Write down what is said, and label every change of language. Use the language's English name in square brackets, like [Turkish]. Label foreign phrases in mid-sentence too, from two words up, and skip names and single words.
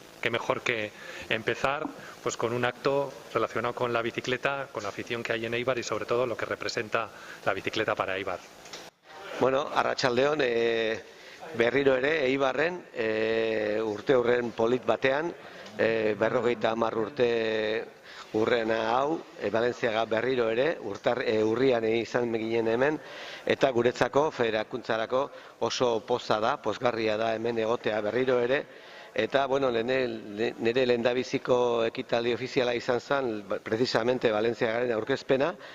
[Spanish] Qué mejor que empezar pues con un acto relacionado con la bicicleta, con la afición que hay en Eibar y sobre todo lo que representa la bicicleta para Eibar. [Basque] Bueno, arratsaldeon, berriro ere Eibarren urte hurren polit batean, 50 urte urrena hau, Valentziaga berriro ere, urrian izan ginen hemen, eta guretzako, federakuntzarako oso poza da, pozgarria da hemen egotea berriro ere, eta, bueno, nire lehendabiziko ekitaldi ofiziala izan zen, precisamente Valentziagaren aurkezpena,